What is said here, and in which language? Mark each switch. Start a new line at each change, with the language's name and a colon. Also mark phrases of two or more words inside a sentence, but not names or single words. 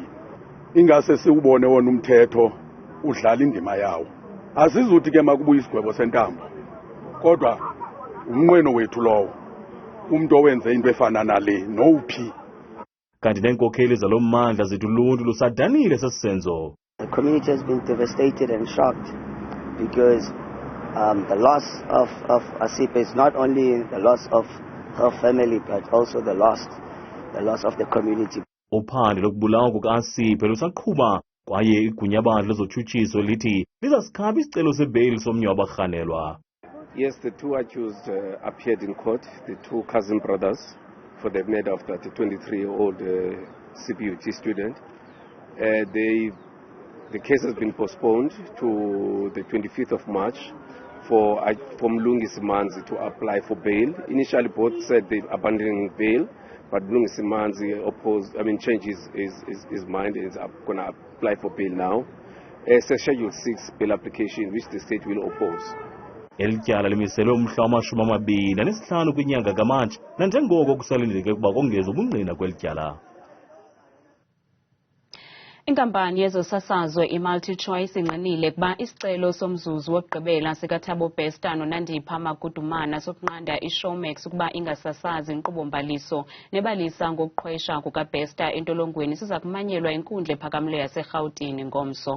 Xhosa: Ingase siwubone wona umthetho udlala indima yawo. Asizuthi ke makubuya isigwebo sentambo, kodwa umnqweno wethu lowo umuntu owenze into efana nale nowuphi. Kanti neenkokheli zalo mmandla zethu uluntu lusadanile sesenzo.
English: The community has been devastated and shocked because the loss of Asiphe is not only the loss of her family but also the loss of the community.
Xhosa: Uphando lokubulawa kuka-Asiphe lusaqhuba kwaye igunyabandla lezotshutshiso lithi lizasikhaba isicelo sebeyili somnye wabarhanelwa.
English: Yes, the two accused appeared in court, the two cousin brothers, for the murder of that 23-year-old CBUT student. The case has been postponed to the 25th of March for Mlungisi Manzi to apply for bail. Initially, both said they're abandoning bail, but Mlungisi Manzi changed his mind and is going to apply for bail now. Schedule 6 bail application, which the state will oppose.
Xhosa: Ityala limiselwe umhla wama-25 kwinyanga kaMatshi nanjengoko kusalindeke ukuba kongezwe ubungqina kweli tyala. Inkampani yezosasazo iMultiChoice inqinile kuba isicelo somzuzu wokugqibela sikaThabo Bester noNandipha Makudumana sokunqanda iShowmax ukuba ingasasazi inkqubo-mbaliso nebalisa ngokuqhwesha kukaBester entolongweni Sizakumanyelwa inkundla ephakamileyo yaseRhawutini ngomso.